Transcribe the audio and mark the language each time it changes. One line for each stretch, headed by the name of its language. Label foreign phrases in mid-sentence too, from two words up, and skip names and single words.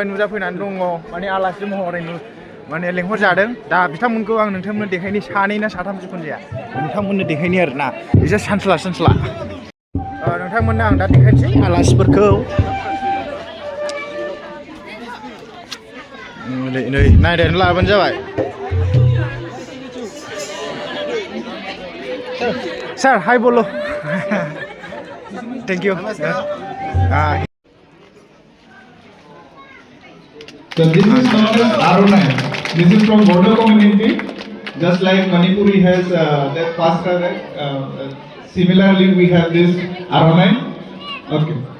Bodo: नुजाफैनानै दङ माने आलासि महरै माने लेंहरजादों दा बिथांमोनखौ आं नोंथांमोननो देखायनि सानै ना साथाम जिखुनु जाया नोंथांमोननो देखायनि आरोना एसे सानस्ला नोंथांमोननो आं दा देखायनोसै आलासिफोरखौ नै नायनानै लाबानो जाबाय सार हाय बोलो
English: thank you So this is known as Arunai. This is from Bodo community. Just like Manipuri has that fast travel, similarly we have this Arunai. Okay.